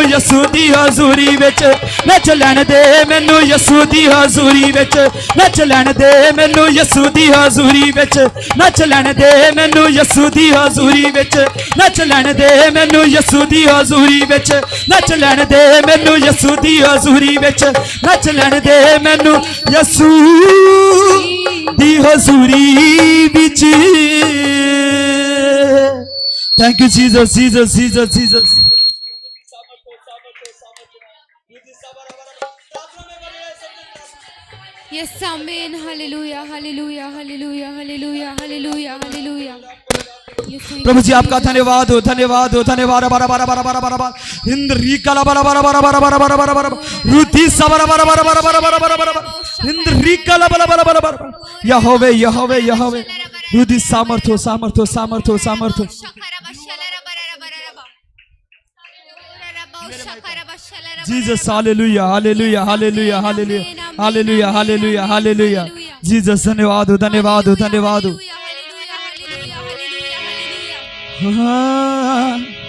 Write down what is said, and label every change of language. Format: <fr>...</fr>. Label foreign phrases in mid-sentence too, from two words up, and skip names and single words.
<pa>ਯਸੂ ਦੀ ਹਜ਼ੂਰੀ ਵਿਚ ਨੱਚ ਲੈਣ ਦੇ, ਮੈਨੂੰ ਯਸੂ ਦੀ ਹਜ਼ੂਰੀ ਵਿਚ ਨੱਚ ਲੈਣ ਦੇ, ਮੈਨੂੰ ਯਸੂ ਦੀ ਹਜ਼ੂਰੀ ਵਿਚ ਨੱਚ ਲੈਣ ਦੇ, ਮੈਨੂੰ ਯਸੂ ਦੀ ਹਜ਼ੂਰੀ ਵਿਚ ਨੱਚ ਲੈਣ ਦੇ, ਮੈਨੂੰ ਯਸੂ ਦੀ ਹਜ਼ੂਰੀ ਵਿਚ ਨੱਚ ਲੈਣ ਦੇ, ਮੈਨੂੰ ਯਸੂ ਦੀ ਹਜ਼ੂਰੀ ਵਿਚ ਨੱਚ ਲੈਣ ਦੇ, ਮੈਨੂੰ ਯਸੂ ਦੀ ਹਜ਼ੂਰੀ ਵਿਚ।</pa> <en>Thank you Jesus Jesus Jesus Jesus. यस आमीन हालेलुया हालेलुया हालेलुया हालेलुया हालेलुया हालेलुया।</en> <hi>प्रभु जी आपका धन्यवाद हो धन्यवाद हो धन्यवाद। बारा बारा बारा बारा बारा बारा इंद्री कला बारा बारा बारा बारा बारा बारा बारा बारा रुधि सबरा बारा बारा बारा बारा बारा बारा बारा इंद्री कला बारा बारा बारा बारा यहोवे यहोवे यहोवे रुधि सामर्थ्य सामर्थ्य सामर्थ्य सामर्थ्य। जीसस हालेलुया हालेलुया हालेलुया हालेलुया हालेलुया हालेलुया हालेलुया। जीसस धन्यवाद हो धन्यवाद हो धन्यवाद हो। हाँ।</hi>